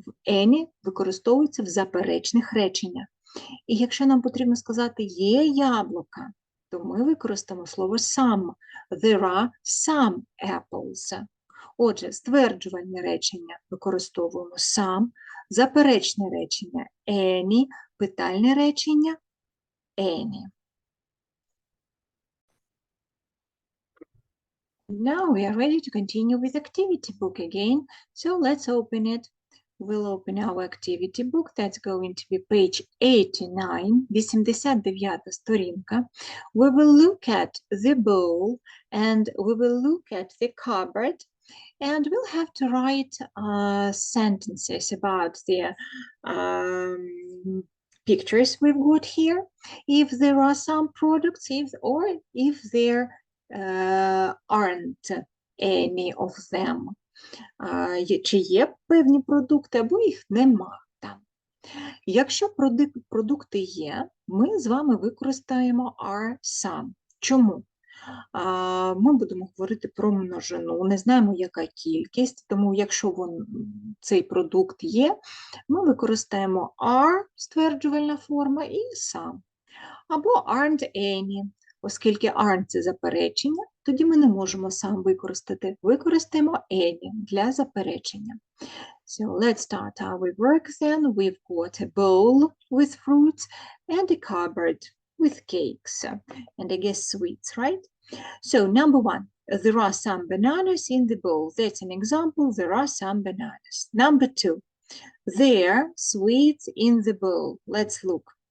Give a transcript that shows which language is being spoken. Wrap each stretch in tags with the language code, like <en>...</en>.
<uk>Any використовується в заперечних реченнях. І якщо нам потрібно сказати є яблука, то ми використаємо слово some.</uk> <en>There are some apples.</en> <uk>Отже, стверджувальне речення використовуємо some, заперечне речення any, питальне речення any.</uk> <en>Now we are ready to continue with activity book again. So let's open it. We'll open our activity book. That's going to be page 89,</en> <uk>89 сторінка.</uk> <en>We will look at the bowl and we will look at the cupboard. And we'll have to write sentences about the pictures we've got here. If there are some products, or if there aren't any of them.</en> <uk>Чи є певні продукти, або їх нема там. Якщо продукти є, ми з вами використаємо are some. Чому? Ми будемо говорити про множину, не знаємо, яка кількість, тому якщо цей продукт є, ми використаємо are, стверджувальна форма, і some.</uk> <en>Або aren't any.</en> <uk>Оскільки aren't – це заперечення, тоді ми не можемо сам використати. Використаємо any для заперечення.</uk> <en>So let's start our work then. We've got a bowl with fruits and a cupboard with cakes and I guess sweets, right? So number 1, there are some bananas in the bowl. That's an example. There are some bananas. Number 2, there are sweets in the bowl. Let's look.</en>